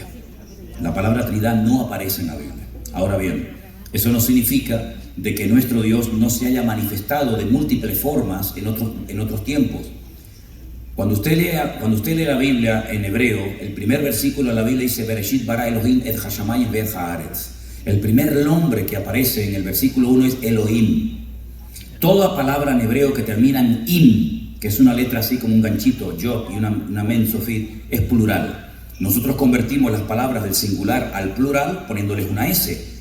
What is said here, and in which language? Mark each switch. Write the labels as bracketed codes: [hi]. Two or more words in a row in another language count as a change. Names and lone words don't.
[es] La palabra Trinidad no aparece en la Biblia. Ahora bien, eso no significa de que nuestro Dios no se haya manifestado de múltiples formas en otros tiempos. Cuando usted lee la Biblia en hebreo, el primer versículo de la Biblia dice [he] בראשית ברא אלהים את השמים ואת הארץ. [es] El primer nombre que aparece en el versículo 1 es Elohim. Toda palabra en hebreo que termina en im, que es una letra así como un ganchito, yod y una [he] מם סופית, [es] es plural. Nosotros convertimos las palabras del singular al plural poniéndoles una S.